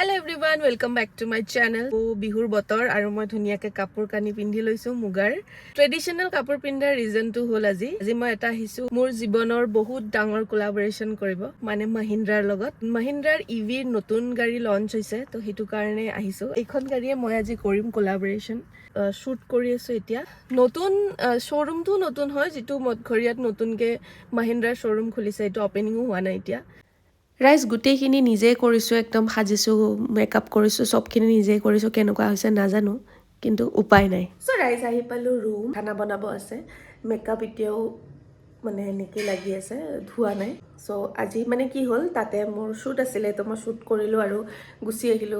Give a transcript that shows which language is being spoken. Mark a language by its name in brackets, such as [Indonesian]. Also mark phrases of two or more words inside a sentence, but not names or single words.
[English] everyone, welcome back to my channel. [Assamese] বিহুৰ বতৰ আৰু মই ধুনীয়াকৈ কাপোৰ কানি পিন্ধি লৈছো মুগাৰ. Traditional কাপোৰ পিন্ধাৰ reason টো হ'ল আজি মই এটা হৈছো মোৰ জীৱনৰ বহুত ডাঙৰ collaboration কৰিবো মানে Mahindraৰ লগত. Mahindraৰ EV নতুন গাড়ী launch হৈছে তো হিটো কাৰণে আহিছো. এখন গাড়ীয়ে মই আজি কৰিম [English] collaboration shoot [Assamese] কৰি আছো এতিয়া. নতুন showroom টো নতুন হয় যিটো মদঘৰিয়াত নতুনকৈ Mahindraৰ showroom খুলিছে এইটো opening হোৱা না এতিয়া. ৰাইজ গুটেইখিনি নিজে কৰিছো একদম সাজিছো মেকআপ কৰিছো সবখিনি নিজে কৰিছো কেনেকুৱা হৈছে নাজানো কিন্তু উপায় নাই সো ৰাইজ আহি পালো ৰুম খানা বনাব আছে মেকআপ এতিয়াও মানে নেকি লাগি আছে ধুৱা নাই সো আজি মানে কি হ'ল তাতে মোৰ শুট আছিল তো মই শুট কৰিলো আৰু গুছি আহিলো